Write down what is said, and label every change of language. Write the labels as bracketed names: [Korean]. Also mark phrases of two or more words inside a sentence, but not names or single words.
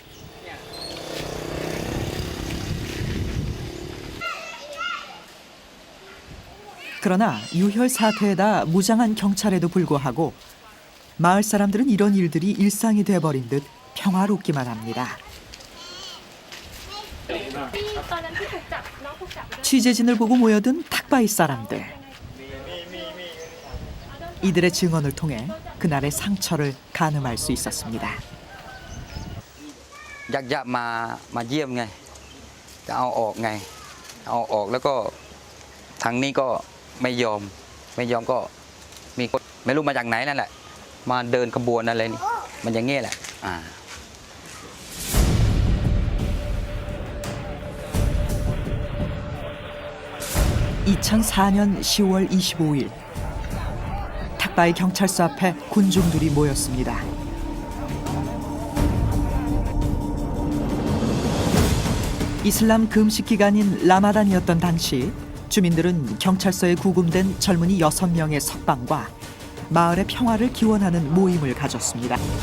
[Korean] 그러나 유혈 사태에다 무장한 경찰에도 불구하고 마을 사람들은 이런 일들이 일상이 돼버린 듯 평화롭기만 합니다. 취재진을 보고 모여든 탁바이 사람들. 이들의 증언을 통해 그날의 상처를 가늠할 수 있었습니다. [Thai] อยากจะมาเยี่ยมไงจะเอาออกไงเอาออกแล้วก็ทางนี้ก็ไม่ยอมก็มีคนไม่รู้มาจากไหนนั่นแหละมาเดินขบวนอะไรนี่มันอย่างงี้แหละ [Korean] 2004년 10월 25일 탁바이 경찰서 앞에 군중들이 모였습니다. 이슬람 금식 기간인 라마단이었던 당시 주민들은 경찰서에 구금된 젊은이 6명의 석방과 마을의 평화를 기원하는 모임을 가졌습니다.